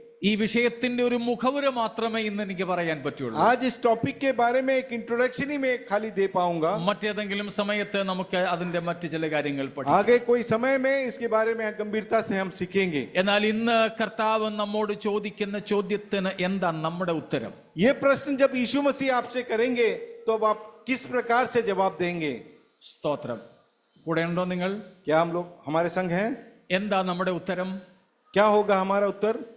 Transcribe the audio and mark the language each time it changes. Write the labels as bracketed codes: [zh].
[ml] ഈ വിഷയത്തിന്റെ ഒരു മുഖവുര മാത്രമേ ഇന്ന് എനിക്ക് പറയാൻ പറ്റുള്ളൂ. [hi] आज इस टॉपिक के बारे में एक इंट्रोडक्शन ही मैं खाली दे पाऊंगा। [ml] മറ്റേതെങ്കിലും സമയത്ത് നമുക്ക് അതിന്റെ മറ്റു ചില കാര്യങ്ങൾ പഠിക്കാം. [hi] आगे कोई समय में इसके बारे में गंभीरता से हम सीखेंगे। [ml] എന്നാൽ ഇന്ന് കർത്താവ് നമ്മോട് ചോദിക്കുന്ന ചോദ്യത്തിന് എന്താ നമ്മുടെ ഉത്തരം? [hi] ये प्रश्न जब यीशु मसीह आपसे करेंगे तो अब आप किस प्रकार से जवाब देंगे? [ml] സ്തോത്രം. കൂടെ ഉണ്ടോ നിങ്ങൾ? [hi] क्या हम लोग हमारे संग हैं? [ml] എന്താ നമ്മുടെ ഉത്തരം? [hi] क्या होगा हमारा उत्तर?